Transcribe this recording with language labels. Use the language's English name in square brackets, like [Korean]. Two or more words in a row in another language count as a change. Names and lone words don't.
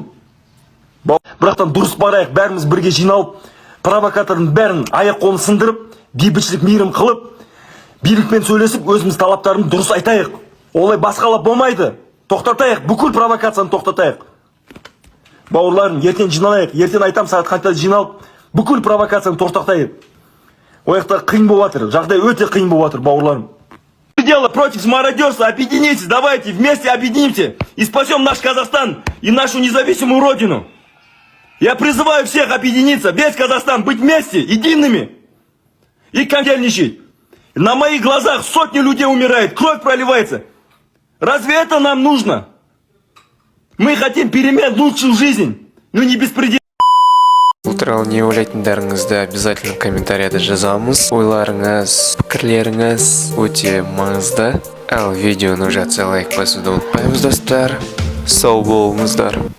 [Kazakh] Бірақтан дұрыс барайық, бәріміз бірге жиналып, провокатордың бәрін аяқ-қолын сындырып, бейбітшілік мейірім қылып, билікпен сөйлесіп, өзіміз талаптарымызды дұрыс айтайық. Олай басқалап болмайды. Тоқтатайық, бүкіл провокацияны тоқтатайық. Бауырларым, ертең жиналайық, ертең айтам сағат қаншада жиналып, бүкіл провокацияны тоқтатайық. Ояқта қиын болып жатыр, жағдай өте қиын болып жатыр, бауырларым. [Russian] Дело против мародерства, объединитесь, давайте вместе объединимся и спасем наш Казахстан и нашу независимую родину. Я призываю всех объединиться, весь Казахстан, быть вместе, едиными и контельничать. На моих глазах сотни людей умирает, кровь проливается. Разве это нам нужно? Мы хотим перемен, лучшую жизнь, но не беспредел. [Kazakh] Бұл туралы не ойлайтындарыңызды обязательно комментарияда жазамыз. Ойларыңыз, пікірлеріңіз өте маңызды. Ал видеоны жатса лайк басуды ұмытпаймыз достар. Сау болыңыздар.